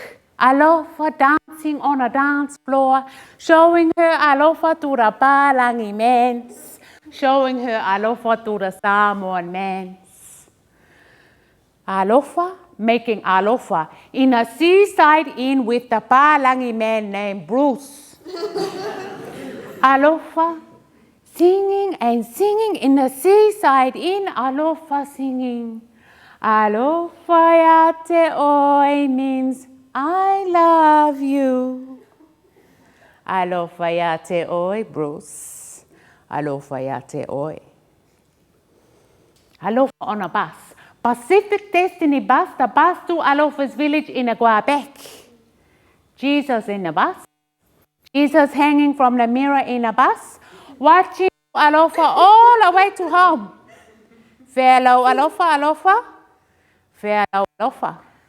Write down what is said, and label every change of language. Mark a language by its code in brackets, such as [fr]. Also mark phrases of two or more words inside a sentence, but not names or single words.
[en] Alofa dancing on a dance floor, showing her alofa to the Pālangi mans, showing her alofa to the Samoan mans. Alofa making alofa in a seaside inn with the Pālangi man named Bruce. Alofa singing and singing in a seaside inn, alofa singing. [sm] Alofa ya te oi [en] means I love you. [sm] Alofa ya te oi, Bruce. Alofa ya te oi. Alofa [en] on a bus. Pacific Destiny bus, the bus to Alofa's village in Quebec. Jesus in the bus. Jesus hanging from the mirror in a bus, watching Alofa all the way to home. Fellow Alofa, Alofa. Fellow Alofa.